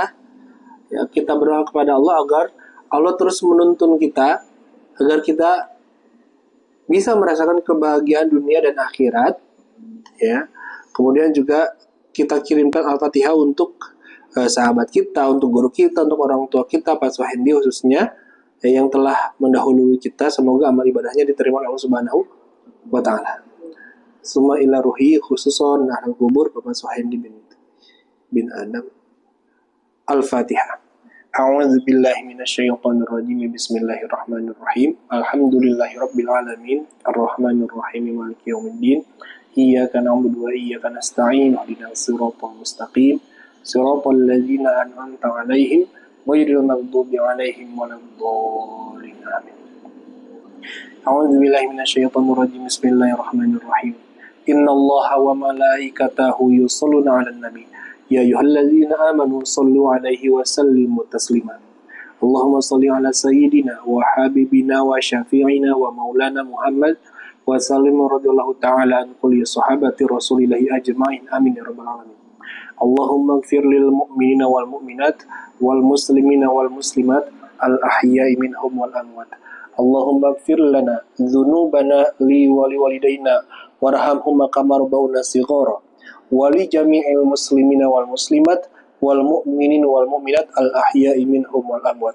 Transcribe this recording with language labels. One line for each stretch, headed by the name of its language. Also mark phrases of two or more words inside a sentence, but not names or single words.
Indonesian: Ya, kita berdoa kepada Allah agar Allah terus menuntun kita, agar kita bisa merasakan kebahagiaan dunia dan akhirat. Ya, kemudian juga kita kirimkan Al-Fatihah untuk sahabat kita, untuk guru kita, untuk orang tua kita, Pak Suhendi khususnya, yang telah mendahului kita. Semoga amal ibadahnya diterima oleh Allah
Arabic: سبحانه وتعالى. ثم إلى روح خصوصا أهل القبور باباك سوهندي بن آدم. الفاتحة. أعوذ بالله من الشيطان الرجيم بسم الله الرحمن الرحيم. الحمد لله رب العالمين. الرحمن الرحيم مالك يوم الدين. إياك نعبد وإياك نستعين اهدنا الصراط المستقيم. صراط الذين أنعمت عليهم غير المغضوب عليهم ولا الضالين. آمين. أعوذ بالله من الشيطان الرجيم بسم الله الرحمن الرحيم. إن الله وملائكته يصلون على النبي. يا أيها الذين آمنوا صلوا عليه وسلموا تسليما. اللهم صل على سيدنا وحبيبنا وشفيعنا ومولانا محمد وسلم رضي الله تعالى عن كل صحابة رسول الله أجمعين. آمين يا رب العالمين. اللهم اغفر للمؤمنين والمؤمنات والمسلمين والمسلمات الأحياء منهم والأموات. اللهم اغفر لنا ذنوبنا لي ولوالدينا وارحمهم كما ربونا صغارا ولجميع المسلمين والمسلمات والمؤمنين والمؤمنات الأحياء منهم والأموات.